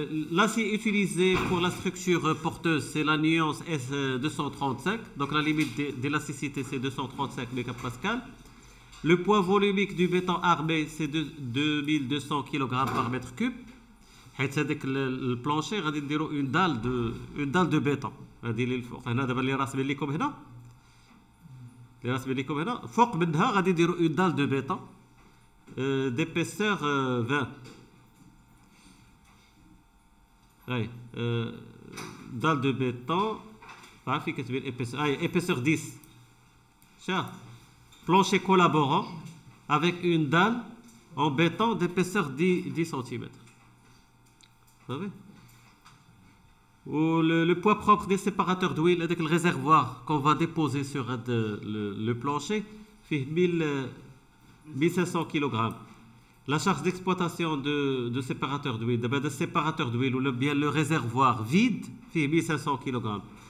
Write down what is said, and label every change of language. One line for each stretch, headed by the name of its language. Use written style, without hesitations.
French: L'acier utilisé pour la structure porteuse c'est la nuance S235 donc la limite d'élasticité c'est 235 mégapascal. Le poids volumique du béton armé c'est de 2200 kg par mètre cube.
Arabic: حيت هذاك البلانشي غادي نديرو
French: اون دال دو بيتون
Arabic: هذه اللي الفوق هنا دابا اللي راسمين لكم هنا فوق منها غادي نديرو اون دال دو بيتون
French: d'épaisseur 20
Arabic: هاي دال دو بيتون عارفين كتبين
French: épaisseur 10
Arabic: شا
French: plancher collaborant avec une dalle en béton d'épaisseur 10 cm. Vous savez? Ou le poids propre des séparateurs d'huile avec le réservoir qu'on va déposer sur le plancher fait 1500 kg. La charge d'exploitation de séparateur d'huile, de séparateur d'huile ou bien le réservoir vide fait 1500 kg.